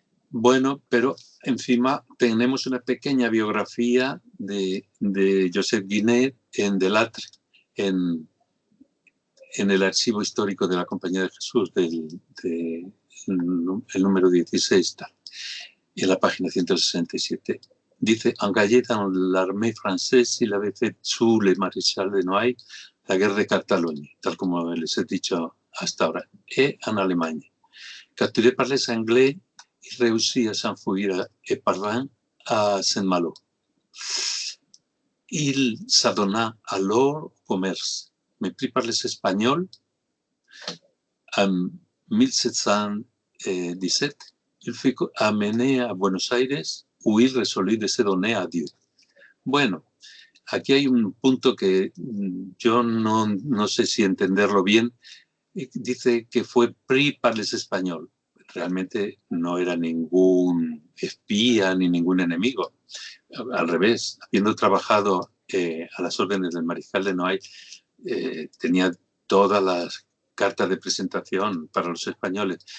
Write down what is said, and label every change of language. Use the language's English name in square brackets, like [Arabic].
[Spanish] Bueno, pero encima tenemos una pequeña biografía de Josep Guinet en Delattre, en el archivo histórico de la Compañía de Jesús, el número 16, tal, en la página 167. Dice, [French] engagé dans l'armée française, il avait fait sous le maréchal de Noailles la [Spanish] guerra de Cataluña, tal como les he dicho hasta ahora, [French] et en Allemagne. Capturé par les Anglais, il réussit à s'enfuir et parvint à Saint-Malo. Il s'adonna alors au commerce, mais pris par les Espagnols en 1717, il fut amené [Spanish] a Buenos Aires [French] où il résolut de se donner à Dieu. [Spanish] Bueno, aquí hay un punto que yo no sé si entenderlo bien. Dice que fue [French] pris par les Espagnols. [Spanish] Realmente no era ningún espía ni ningún enemigo. Al revés, habiendo trabajado a las órdenes del mariscal de Noailles, tenía todas las cartas de presentación para los españoles.